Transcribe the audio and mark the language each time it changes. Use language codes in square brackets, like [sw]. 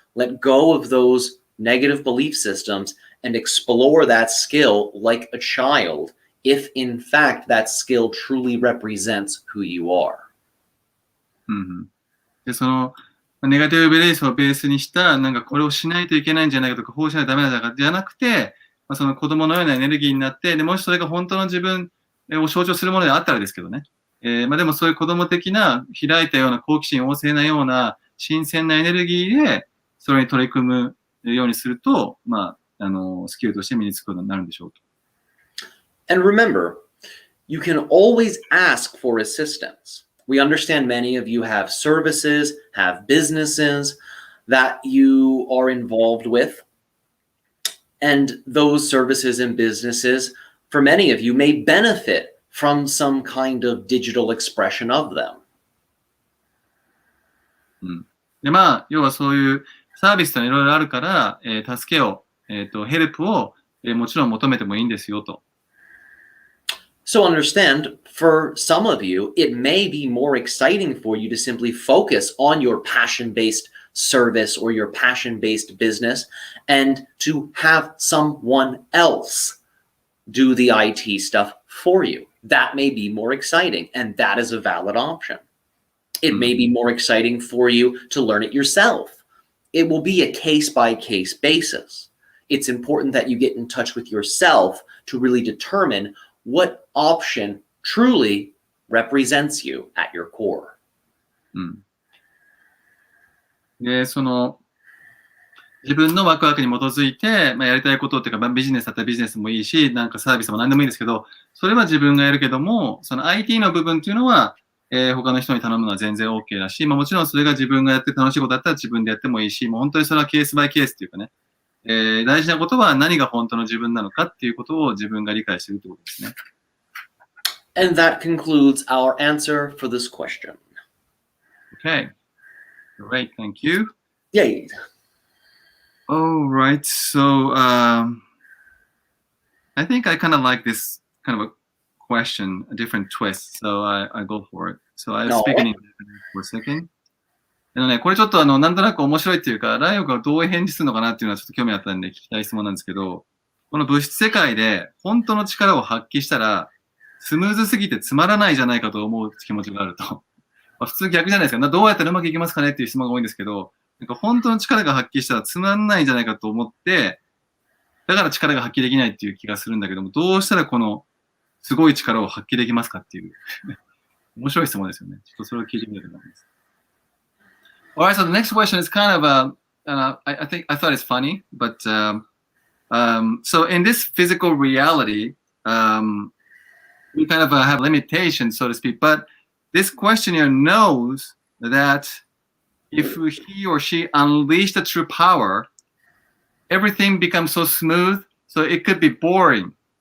[en] Let go of those negative belief systems and explore that skill like a child, if in fact that skill truly represents who you are. [ja] で、ネガティブベリースをベースにした、これをしないといけないんじゃないかとか、こうしないとダメなんじゃないかじゃなくて、その子供のようなエネルギーになって、で、もしそれが本当の自分を象徴するものであったらですけどね。でもそういう子供的な、開いたような好奇心旺盛なような、新鮮なエネルギーで、それに取り組むようにすると、スキルとして身につくことになるんでしょうと。 [en] And remember, you can always ask for assistance. We understand many of you have services, have businesses that you are involved with. And those services and businesses, for many of you, may benefit from some kind of digital expression of them. [ja] で、要はそういうサービスといろいろあるから、助けを、ヘルプを、もちろん求めてもいいんですよと。 [en] So understand, for some of you, it may be more exciting for you to simply focus on your passion-based service or your passion-based business and to have someone else do the IT stuff for you. That may be more exciting, and that is a valid option. It may be more exciting for you to learn it yourself. It will be a case-by-case basis. It's important that you get in touch with yourself to really determine what option truly represents you at your core. [ja] で、自分のワクワクに基づいて、やりたいことっていうか、ビジネスだったらビジネスもいいし、サービスも何でもいいんですけど、それは自分がやるけども、その IT の部分っていうのは、他の人に頼むのは全然 OK だし、もちろんそれが自分がやって楽しいことだったら自分でやってもいいし、もう本当にそれはケースバイケースっていうかね、大事なことは何が本当の自分なのかっていうことを自分が理解しているってことですね。 [en] And that concludes our answer for this question. Okay. Great. Thank you. Yay. All right. So, I think I kind of like this kind of a question, a different twist. So I go for it. So I'll speak in English for a second. [ja] これちょっとなんとなく面白いっていうか、ライオがどう返事するのかなっていうのはちょっと興味あったんで聞きたい質問なんですけど、この物質世界で本当の力を発揮したら、スムーズすぎてつまらないじゃないかと思う気持ちがあると。普通逆じゃないですか。どうやったらうまくいきますかねっていう質問が多いんですけど、本当の力が発揮したらつまらないんじゃないかと思って、だから力が発揮できないっていう気がするんだけども、どうしたらこのすごい力を発揮できますかっていう面白い質問ですよね。ちょっとそれを聞いてみたいと思います。 [en] Alright, so the next question is kind of I thought it's funny, but so in this physical reality, we kind of have limitations, so to speak. But this questioner knows that if he or she unleashed the true power, everything becomes so smooth, so it could be boring.